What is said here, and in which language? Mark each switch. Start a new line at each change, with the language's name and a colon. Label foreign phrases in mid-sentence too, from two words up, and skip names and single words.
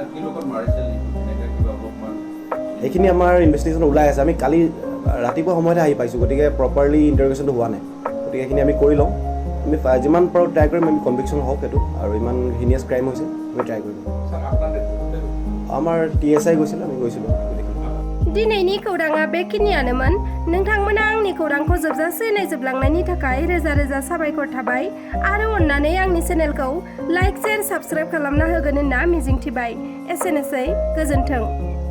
Assamese: সেইখিনি আমাৰ ইনভেষ্টিগেশ্যন ওলাই আছে। আমি কালি ৰাতিপুৱা সময়তে আহি পাইছোঁ, গতিকে প্ৰপাৰলি ইণ্টাৰভিউশ্যনটো হোৱা নাই। গতিকে সেইখিনি আমি কৰি লওঁ। আমি যিমান পাৰোঁ ট্ৰাই কৰিম আমি কনভিকশ্যন হওক সেইটো, আৰু ইমান হিনিয়াছ ক্ৰাইম হৈছে আমি ট্ৰাই কৰিম। আমাৰ TSI গৈছিলোঁ, আমি গৈছিলোঁ।
Bodo: दिनैनि खौराङा बेखिनियानोमोन। नोंथांमोना आंनि खौरांखौ जोबजासे नायजोबलांनायनि थाखाय रोजा रोजा साबायखर थाबाय आरो अननानै आंनि चेनेलखौ
English: like share subscribe
Bodo: खालामना होगोन होनना मिजिंथिबाय। एसेनोसै, गोजोन्थों।